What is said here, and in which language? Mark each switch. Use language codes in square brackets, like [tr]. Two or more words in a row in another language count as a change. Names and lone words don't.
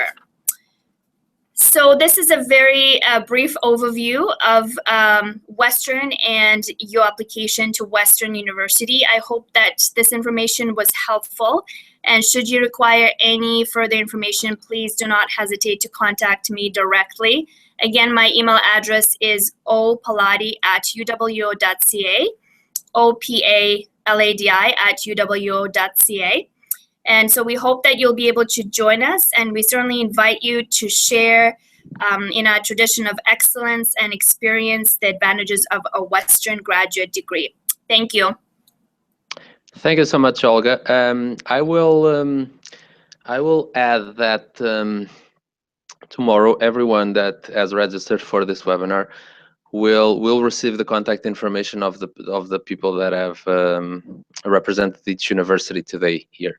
[en] So this is a very brief overview of Western and your application to Western University. I hope that this information was helpful, and should you require any further information, please do not hesitate to contact me directly. Again, my email address is opaladi@uwo.ca, opaladi@uwo.ca. And so we hope that you'll be able to join us, and we certainly invite you to share in our tradition of excellence and experience the advantages of a Western graduate degree. Thank you. Thank you so much, Olga. I will add that tomorrow everyone that has registered for this webinar will receive the contact information of the people that have represented each university today here.